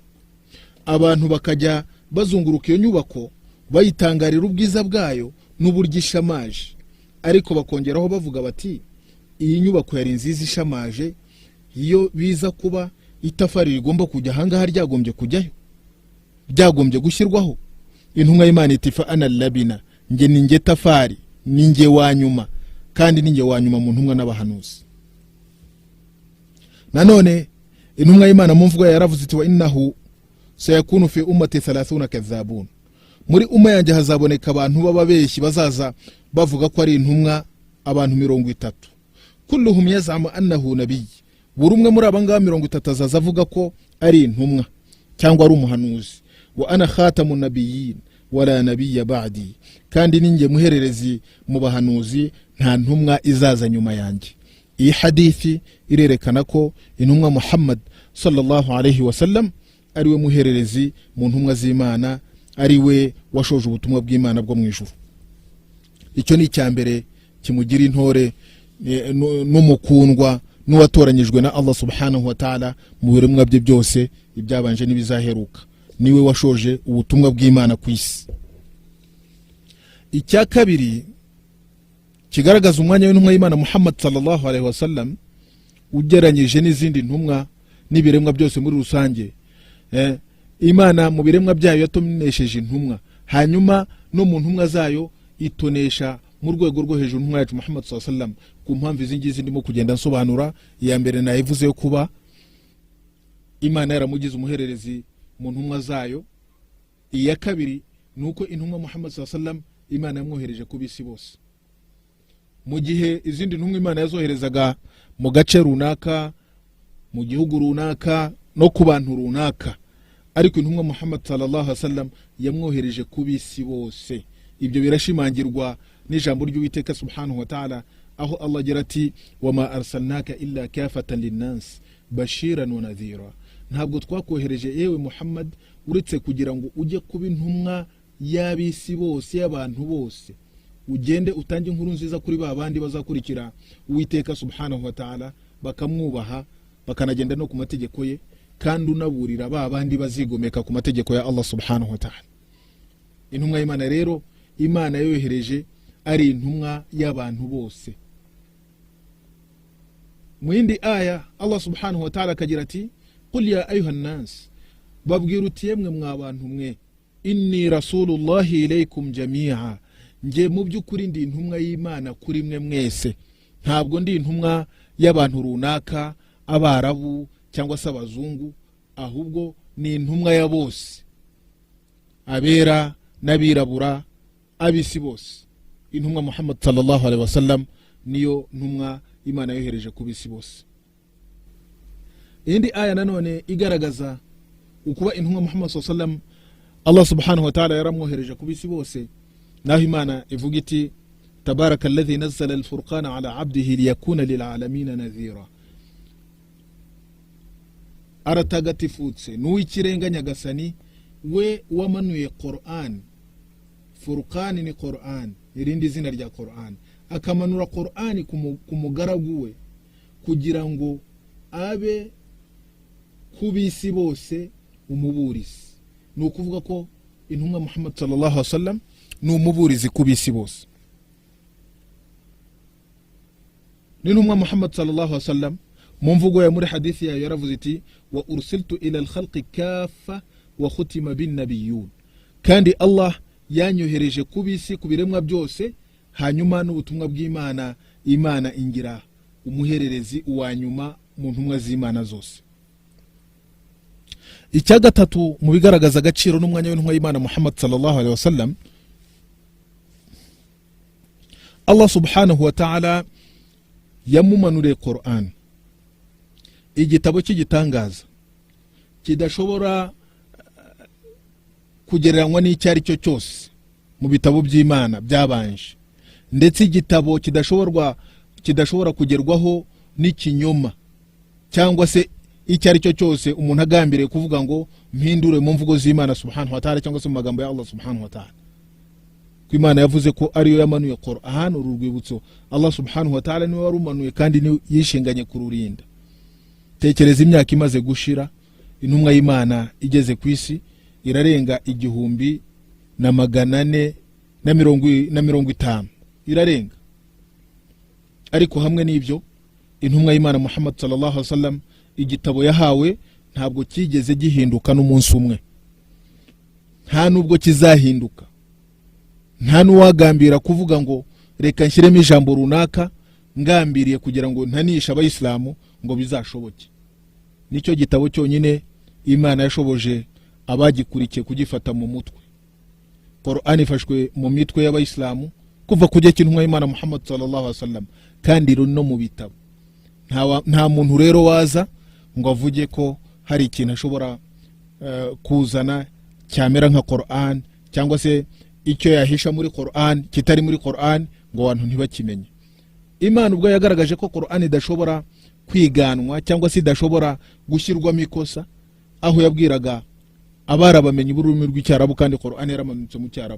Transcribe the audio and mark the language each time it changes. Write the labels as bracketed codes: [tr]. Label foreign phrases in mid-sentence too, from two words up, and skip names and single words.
[rw] Abantu bakajya bazunguruka iyo nyubako bayitangarira ubwiza bwayo n'uburyo ishamaje, ariko bakongeraho bavuga bati iyi nyubako yari nziza ishamaje, iyo biza kuba itafari rigomba kujya ahangaha ryagombye kujyayo, ryagombye gushyirwaho. Intumwa y'Imana iti [ar] فأنا اللبنة, [rw] nge ninge tafari, ninge wanyuma, kandi ninge wanyuma mu ntumwa n'abahanuzi. Nanone intumwa y'Imana mu mvugo yaravuze iti [ar] وإنه سيكون في أمتي 30 كذابون, [rw] muri umma yanjye hazaboneka abantu b'ababeshyi bazaza bavuga ko ari intumwa, abantu 30 [ar] كلهم يزعم أنه نبي, [rw] buri umwe muri abangaba 30 azaza avuga ko ari intumwa cyangwa ari umuhanuzi. [ar] وأنا خاتم النبيين ولا نبي بعدي, [rw] kandi ninge muhererezi mu bahanuzi, nta ntumwa izaza nyuma yanjye. Iyi hadithi irerekana ko intumwa Muhammad [ar] صلى الله عليه وسلم [rw] ariwe muhererezi mu ntumwa z'Imana, ariwe washoje ubutumwa bw'Imana bwo mu ijuru. Icyo ni icyambere kimugira intore n'umukundwa n'uwatoranyijwe na Allah [ar] سبحانه وتعالى [rw] mu biremwa bye byose, ibyabanje n'ibizaheruka. Niwe washoje ubutumwa bw'Imana ku isi. Icya kabiri kigaragaza umwanya w'intumwa y'Imana Muhammad [ar] صلى الله عليه وسلم [rw] ugeranyije n'izindi ntumwa n'ibiremwa byose muri rusange. Imana mu biremwa byayo yatonesheje intumwa, hanyuma no mu ntumwa zayo itonesha mu rwego rwo hejuru ntumwa yacu Muhammad [ar] صلى الله عليه وسلم. [rw] Ku mpamvu izingizi ndimo kugenda nsobanura, iya mbere nayivuze yo kuba Imana yaramugize umuhererezi mu ntumwa zayo, iya kabiri nuko intumwa Muhammad sallam Imana yamwohereje ku bisi bose. Mu gihe izindi ntumwa Imana yazoherezaga mu gace runaka, mu gihugu runaka, no ku bantu runaka, ariko intumwa Muhammad [ar] صلى الله عليه وسلم [rw] yamwohereje ku bisi bose. Ibyo birashimangirwa n'ijambo ry'Uwiteka [ar] سبحانه وتعالى, [rw] aho Allah agira ati [ar] وما أرسلناك إلا كافة للناس بشيرا ونذيرا. [rw] Ntabwo twakohereje yewe Muhammad uretse kugira ngo ujye kuba intumwa y'abisi bose, y'abantu bose, ugende utange inkuru nziza kuri babandi bazakurikira Uwiteka [ar] سبحانه وتعالى, [rw] bakamwubaha, bakanagenda no ku mategeko ye, kandi unaburira babandi bazigomeka ku mategeko ya Allah [ar] سبحانه وتعالى. [rw] Intumwa y'Imana rero Imana yohereje ari intumwa y'abantu bose. Mu yindi aya Allah [ar] سبحانه وتعالى [rw] akagira ati [ar] قل يا أيها الناس, [rw] babwira uti yemwe mwabantu mwe, [ar] إني رسول الله إليكم جميعا, [rw] nge mu by'ukuri ndi intumwa y'Imana kuri mwe mwese. Ntabwo ndi intumwa y'abantu runaka, abarabu cyangwa se abazungu, ahubwo ni intumwa ya bose, abera n'abirabura, abisi bose. Intumwa Muhammad [ar] صلى الله عليه وسلم [rw] niyo ntumwa Imana yohereje ku bisi bose. Indi aya nanone igaragaza ukuba intumwa Muhammad [ar] صلى الله عليه وسلم [rw] Allah [ar] سبحانه وتعالى [rw] yaramwohereje ku bisi bose, naho Imana ivuga iti [ar] تبارك الذي نزل الفرقان على عبده ليكون للعالمين نذيرا. [rw] Aratagatifutse n'uw'ikirenga nyagasani we wamanuye Qur'an. Furqan ni Qur'an, irindi zina rya Qur'an. Akamanura Qur'an ku mugaragu we kugira ngo abe kubisi bose umuburizi. Ni ukuvuga ko intumwa Muhammad [ar] صلى الله عليه وسلم [rw] ni umuburizi kubisi bose. N'intumwa Muhammad [ar] صلى الله عليه وسلم [rw] mu mvugo ya muri hadithi yayo yaravuze iti [ar] وأرسلت إلى الخلق كافة وختم بي النبيون, [rw] kandi Allah yanyohereje kubisi kubiremwa byose, hanyuma n'ubutumwa bw'Imana Imana ingira umuhererezi uwanyuma mu ntumwa z'Imana zose. Icya gatatu mu bigaragaza agaciro n'umwanya w'intumwa y'Imana Muhammad [ar] صلى الله عليه وسلم, [rw] Allah subhanahu [ar] وتعالى [rw] yamumanuriye Qur'an, igitabo cy'igitangaza kidashobora kugereranywa n'icyari cyo cyose mu bitabo by'Imana byabanje, ndetse igitabo kidashobora kugerwaho n'ikinyoma cyangwa se icyari cyo cyose umuntu agambiriye kuvuga ngo mpindure mu mvugo z'Imana [ar] سبحانه وتعالى [rw] cyangwa se mu magambo ya Allah [ar] سبحانه وتعالى. [rw] Ko Imana yavuze ko ariyo yamanuye Qur'an, urwibutso Allah [ar] سبحانه وتعالى [rw] niwe warumanuye kandi ni yishinganye kururinda. Tekereza imyaka imaze gushira intumwa y'Imana igeze ku isi irarenga 1450 irarenga, ariko hamwe n'ibyo intumwa y'Imana Muhammad [ar] صلى الله عليه وسلم [rw] igitabo yahawe ntabwo kigeze gihinduka n'umunsi umwe, nta nubwo kizahinduka. Nta nuwagambira kuvuga ngo reka nshyiremo ijambo runaka ngambiriye kugira ngo ntanisha abayisilamu ngo bizashoboke. Nicyo gitabo cyonyine Imana yashoboje abagikurikiye kugifata mu mutwe. Qur'an ifashwe mu mitwe y'abayisilamu kuva kujya kintumwa y'Imana Muhammad [ar] صلى الله عليه وسلم, [rw] kandi no mu bitabo. Nta muntu rero waza ngo avuge ko hari ikintu ashobora kuzana cyamera nka Qur'an, cyangwa se icyo yahisha muri Qur'an kitari muri Qur'an ngo abantu ntibakimenye. Imana ubwo yagaragaje ko Qur'an idashobora kwiganwa cyangwa se idashobora gushyirwamo ikosa, aho yabwiraga abarabamenye ururimi rw'icyarabu kandi Qur'an yaramanutse mu cyarabu.